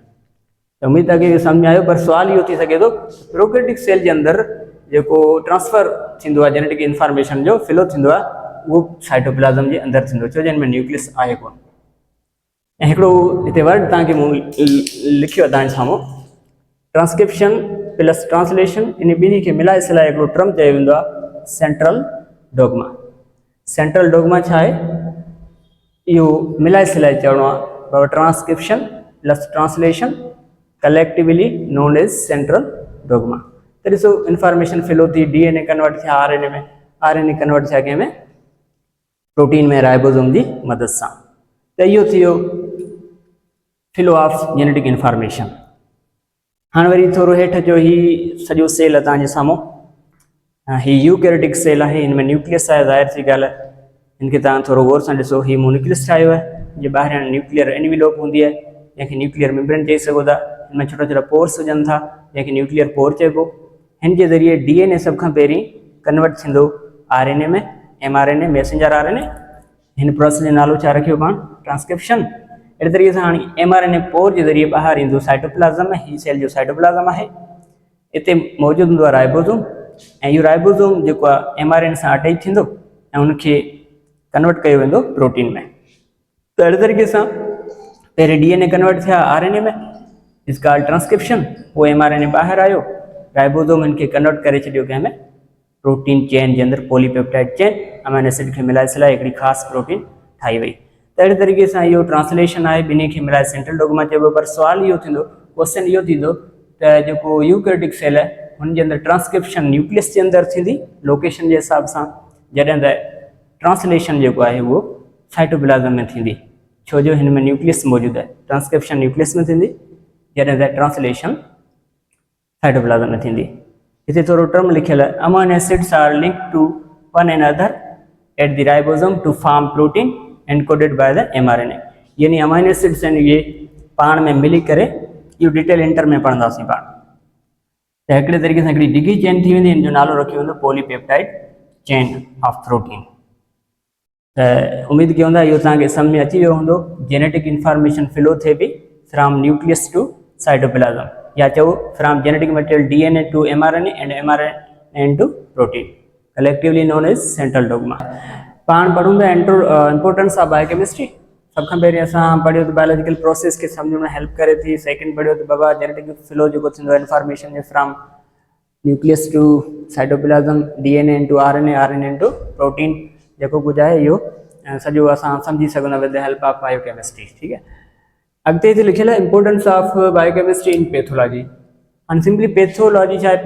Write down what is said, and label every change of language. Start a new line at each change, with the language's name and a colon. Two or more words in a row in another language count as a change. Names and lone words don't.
Sindhi: त उमेदु आहे कि सम्झ में आयो, पर सुवाल इहो थी सघे थो
English: prokaryotic cell
Sindhi: जे अंदरि जेको ट्रांसफर थींदो आहे
English: genetic information
Sindhi: जो फिलो थींदो आहे, उहो साइटोप्लाज़म जे अंदरि थींदो, छो जो हिन में न्यूक्लियस आहे कोन। ऐं हिकिड़ो हिते वर्ड तव्हांखे मूं लिखियो आहे तव्हांजे साम्हूं,
English: transcription plus translation,
Sindhi: इन ॿिन्ही खे मिलाए सिलाए हिकिड़ो टर्म चयो वेंदो आहे
English: central dogma. central dogma
Sindhi: छा आहे? इहो मिलाए सिलाए चवणो आहे बाबा,
English: transcription plus translation collectively known as central dogma.
Sindhi: त ॾिसो
English: information flow
Sindhi: थी,
English: DNA convert
Sindhi: थिया आरएनए में,
English: RNA convert
Sindhi: थिया कंहिंमें प्रोटीन में राइबोसोम जी मदद सां। त इहो थी वियो
English: flow of genetic information.
Sindhi: हाणे वरी थोरो हेठि अचो, ही सॼो सेल आहे तव्हांजे साम्हूं, ही
English: eukaryotic cell
Sindhi: आहे, हिन में न्यूक्लियस आहे, ज़ाहिर सी ॻाल्हि आहे। हिनखे तव्हां थोरो गौर सां ॾिसो, ही मूं न्यूक्लियस ठाहियो आहे, जे ॿाहिरियां
English: nuclear envelope
Sindhi: हूंदी आहे, जंहिंखे
English: nuclear membrane
Sindhi: चई सघो था। हिन में छोटा छोटा पोर्स हुजनि था जंहिंखे
English: nuclear pore
Sindhi: चइबो। हिन जे ज़रिए डीएनए सभ खां पहिरीं कन्वर्ट थींदो आरएनए में,
English: mRNA messenger RNA.
Sindhi: हिन प्रोसेस जो नालो छा रखियो पाण? ट्रांसक्रिप्शन। अहिड़े तरीक़े सां हाणे
English: mRNA pore
Sindhi: जे ज़रिए ॿाहिरि ईंदो साइटोप्लाज़म में, हीउ सेल जो साइटोप्लाज़म आहे, हिते मौजूदु हूंदो आहे राइबोसोम, ऐं इहो राइबोसोम जेको आहे एमआरएनए सां अटैच थींदो ऐं उनखे कन्वर्ट कयो वेंदो प्रोटीन में। त अहिड़े तरीक़े सां पहिरें
English: DNA convert
Sindhi: थिया आरएनए में,
English: is called transcription.
Sindhi: पोइ एमआरएनए ॿाहिरि आयो, राइबोसोम हिनखे कन्वर्ट करे छॾियो कंहिंमें
English: protein chain
Sindhi: जे अंदरि,
English: polypeptide chain, amino acid
Sindhi: खे मिलाए सिलाए हिकिड़ी ख़ासि प्रोटीन ठाही वई। त अहिड़े तरीक़े सां इहो ट्रांसलेशन आहे, ॿिन्ही खे मिलाए सेंट्रल डोगमा चइबो। पर सुवाल इहो थींदो, क्वेश्चन इहो थींदो त जेको
English: eukaryotic cell
Sindhi: आहे हुनजे अंदरि
English: transcription nucleus
Sindhi: जे अंदरि थींदी लोकेशन जे हिसाब सां, जॾहिं त ट्रांसलेशन जेको आहे उहो साइटोप्लाज़म में थींदी, छो जो हिन में न्यूक्लियस मौजूदु आहे।
English: transcription nucleus
Sindhi: में थींदी, जॾहिं त
English: translation cytoplasm
Sindhi: में थींदी। हिते थोरो टर्म लिखियल आहे,
English: amino acids are linked to one and other at the ribosome to form protein encoded by the mRNA.
Sindhi: यानी
English: amino acids
Sindhi: आहिनि इहे पाण में मिली करे, इहो
English: detail inter
Sindhi: में पढ़ंदासीं पाण। त हिकिड़े तरीक़े सां हिकिड़ी डिघी चेन थी वेंदी, हिन जो नालो रखियो वेंदो
English: polypeptide chain of protein.
Sindhi: त उम्मीद कयूं था इहो तव्हांखे सम्झ में अची वियो हूंदो।
English: genetic information flow
Sindhi: थिए पई
English: from nucleus to cytoplasm,
Sindhi: या चओ
English: from genetic material DNA to mRNA and mRNA to protein collectively known as central dogma.
Sindhi: पाण पढ़ूं था
English: importance of biochemistry.
Sindhi: सब खां पहिरीं असां पढ़ियो त
English: biological process
Sindhi: खे सम्झण में हेल्प करे थी। सेकंड पढ़ियो त बाबा
English: genetic flow
Sindhi: जेको थींदो आहे इंफॉर्मेशन जो
English: from nucleus to cytoplasm, DNA to RNA to protein,
Sindhi: जेको कुझु आहे इहो सॼो असां सम्झी सघंदा
English: with the help of biochemistry.
Sindhi: ठीकु आहे। अॻिते हिते लिखियल आहे
English: importance of biochemistry in pathology.
Sindhi: हाणे
English: simply pathology
Sindhi: छा आहे?